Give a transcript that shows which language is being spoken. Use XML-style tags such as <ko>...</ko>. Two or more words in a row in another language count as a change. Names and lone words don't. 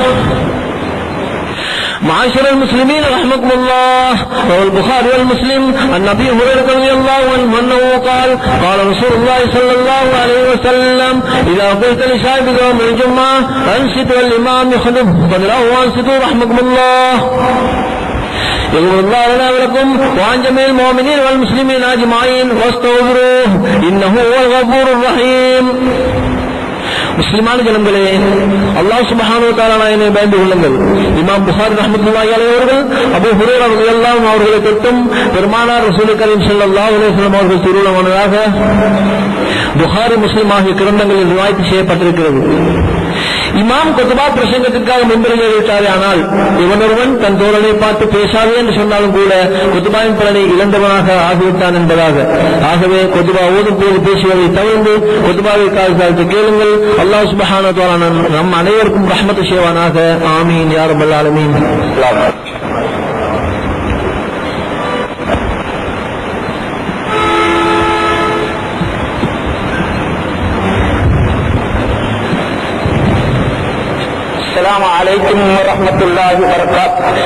<ar>معاشر المسلمين رحمكم الله، روى البخاري والمسلم عن أبي هريرة رضي الله عنه أنه قال قال رسول الله صلى الله عليه وسلم إذا قلت لشاهد يوم الجمعة أنصتوا الإمام يخطب فادعوا وأنصتوا رحمكم الله. يغفر الله لنا ولكم وعن جميع المؤمنين والمسلمين أجمعين واستغفروه إنه هو الغفور الرحيم.</ar> <ta>முஸ்லிமான ஜனங்களே,</ta> <ar>الله سبحانه وتعالى</ar> <ta>நாயனை பயந்து கொள்ளுங்கள். இமாம் புகாரி</ta> <ar>رحمة الله عليه</ar> <ta>அவர்கள் அபூ ஹுரைரா</ta> <ar>رضي الله عنه</ar> <ta>அவர்களை தொட்டும் பெருமானார்</ta> <ar>رسول كريم صلى الله عليه وسلم</ar> <ta>அவர்கள் திருவுள்ளமானதாக புகாரி முஸ்லிம் ஆகிய கிரந்தங்களில் ரிவாயத் செய்யப்பட்டிருக்கிறது. இமாம் குத்பா பிரசங்கத்திற்காக முன்பில் ஏறிவிட்டாரே, ஆனால் இவனொருவன் தன் தோழனை பார்த்து பேசாதே என்று சொன்னாலும் கூட குத்பாவின் பலனை இழந்தவனாக ஆகிவிட்டான் என்பதாக. ஆகவே குத்பா ஓதும் போது பேசுவதை தவிர்த்து குத்பாவை காலத்து கேளுங்கள்.</ta> <ar>الله سبحانه وتعالى</ar> <ta>நம் அனைவருக்கும் ரஹ்மத் செய்வானாக.</ta> <ar>آمين يا رب العالمين. السلام عليكم ورحمة الله وبركاته.</ar>